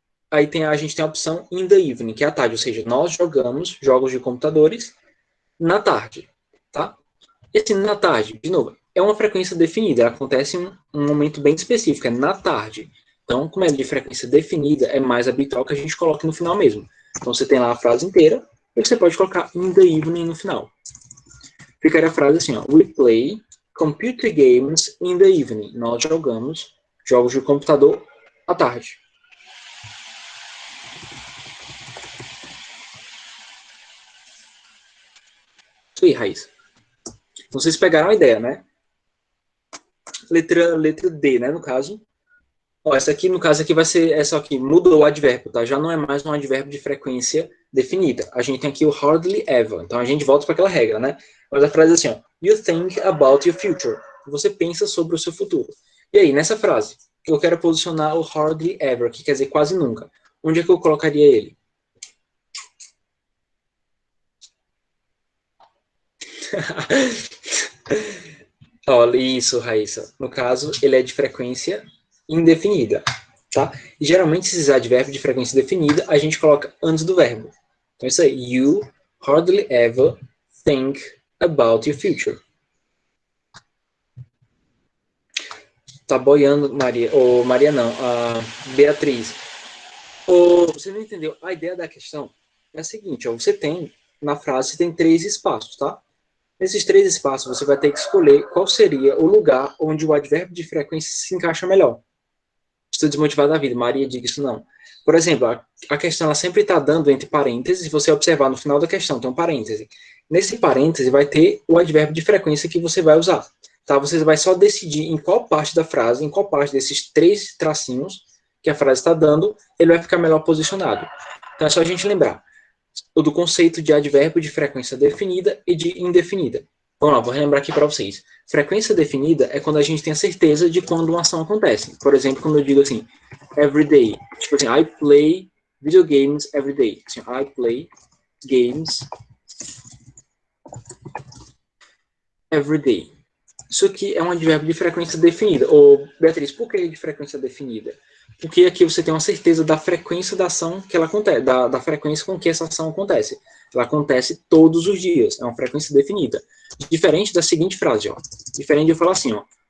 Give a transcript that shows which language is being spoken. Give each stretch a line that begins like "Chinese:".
Portuguese: Aí a gente tem a opção
English: in the evening,
Portuguese: que é a tarde, ou seja, nós jogamos jogos de computadores na tarde, tá? Esse na tarde, de novo, é uma frequência definida, ela acontece em um momento bem específico, é na tarde. Então, como é de frequência definida, é mais habitual que a gente coloque no final mesmo. Então, você tem lá a frase inteira, e você pode colocar
English: in the evening
Portuguese: no final. Ficaria a frase assim, ó,
English: we play computer games in the evening.
Portuguese: Nós jogamos jogos de computador à tarde. Isso aí, Raíssa. Então, vocês pegaram a ideia, né? Letra D, né, no caso. Ó, essa aqui, no caso, aqui vai ser essa aqui. Mudou o advérbio, tá? Já não é mais um advérbio de frequência definida. A gente tem aqui o hardly ever. Então, a gente volta para aquela regra, né? Mas a frase é assim, ó.
English: You think about your future.
Portuguese: Você pensa sobre o seu futuro. E aí, nessa frase, eu quero posicionar o hardly ever, que quer dizer quase nunca. Onde é que eu colocaria ele? Olha isso, Raíssa. No caso, ele é de frequência indefinida, tá? E geralmente esses advérbios de frequência definida a gente coloca antes do verbo. Então isso aí,
English: you hardly ever think about your future.
Portuguese: Tá boiando, Maria. Ou Maria não, a Beatriz. Você não entendeu? A ideia da questão é a seguinte, ó, você tem, na frase, você tem 3 espaços, tá? Nesses 3 espaços, você vai ter que escolher qual seria o lugar onde o advérbio de frequência se encaixa melhor. Estou desmotivado da vida, Maria diga isso não. Por exemplo, a questão ela sempre está dando entre parênteses, se você observar no final da questão, tem um parêntese. Nesse parêntese vai ter o advérbio de frequência que você vai usar. Tá? Você vai só decidir em qual parte da frase, em qual parte desses 3 tracinhos que a frase está dando, ele vai ficar melhor posicionado. Então é só a gente lembrar do conceito de advérbio de frequência definida e de indefinida. Vamos lá, vou relembrar aqui para vocês. Frequência definida é quando a gente tem a certeza de quando uma ação acontece. Por exemplo, quando eu digo assim,
English: every day.
Portuguese: Tipo assim,
English: I play video games every day.
Portuguese: Assim,
English: I play games every day.
Portuguese: Isso aqui é um advérbio de frequência definida. Ô, Beatriz, por que de frequência definida? Porque aqui você tem uma certeza da frequência da ação que ela acontece, da frequência com que essa ação acontece. Ela acontece todos os dias, é uma frequência definida. Diferente da seguinte frase, ó. Diferente de eu falar assim, ó.